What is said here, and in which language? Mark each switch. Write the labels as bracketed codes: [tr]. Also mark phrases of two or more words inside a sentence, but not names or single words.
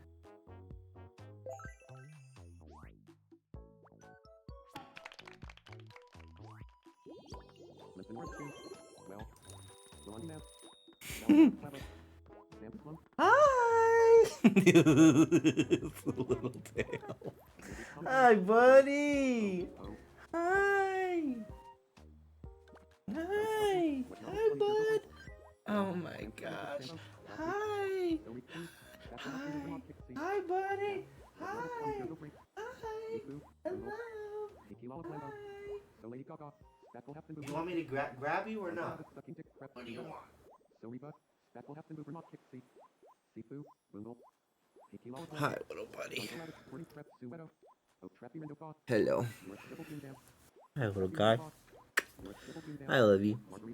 [en] Hi! Little tail. Hi, buddy! Hi! Hi! Hi, bud! Oh my gosh. Hi! Hi! Hi, buddy! Hi! Hi! Hello! Hi! You want me to grab you or not? What do you want? Hi, little buddy. Hello. Hi, little guy. I love you.